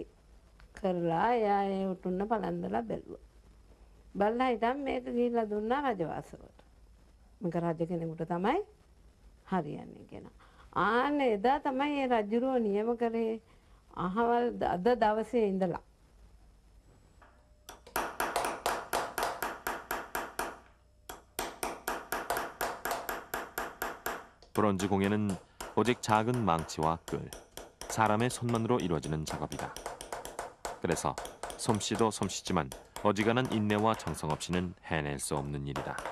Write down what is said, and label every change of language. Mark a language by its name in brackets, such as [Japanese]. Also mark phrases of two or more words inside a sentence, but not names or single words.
[Sinhala] කරලා එයා ඒ ඔටුන්න පළඳලා බැලුවා. බලලා හිටන් මේක ගිහිල්ලා දුන්නා රජවාසවට. මේක රජ කෙනෙකුට තමයි හරියන්නේ කියලා. ආන්න එදා තමයි ඒ රජුරෝ නියම කරේ අහවල් අද දවසේ ඉඳලා. [Korean] 브론즈 공예는 오직 작은 망치와 끌, 사람의 손만으로 이루어지는 작업이다. 그래서 솜씨도 솜씨지만 어지간한 인내와 정성 없이는 해낼 수 없는 일이다.